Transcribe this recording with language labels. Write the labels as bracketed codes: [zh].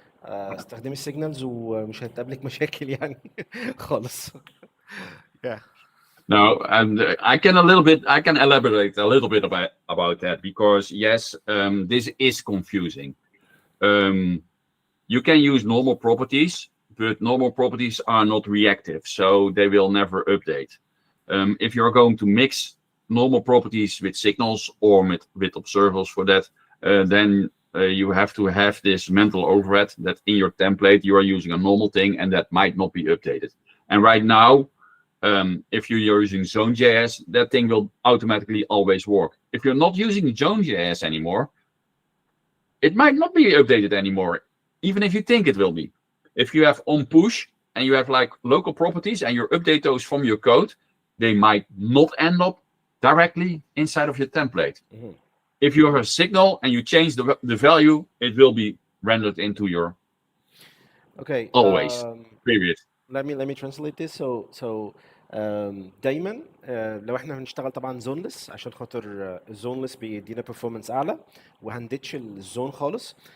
[ar] استخدمي السيجنالز ومش هتقابلك مشاكل يعني خالص. [en] Yeah. No, and I can elaborate a little bit about that because yes, this is confusing. You can use normal properties, but normal properties are not reactive, so they will never update. If you're going to mix normal properties with signals or with observables for that, then you have to have this mental overhead that in your template you are using a normal thing and that might not be updated. And right now, if you're using Zone.js, that thing will automatically always work. If you're not using Zone.js anymore, it might not be updated anymore, even if you think it will be. If you have on push and you have like local properties and you update those from your code, they might not end up directly inside of your template. Mm-hmm. If you have a signal and you change the value, it will be rendered into your always. Period. Let me translate this. [ar] So دايما لو احنا هنشتغل طبعا زونلس عشان خاطر الزونلس بيدينا performance اعلى وهنديتش الزون خالص.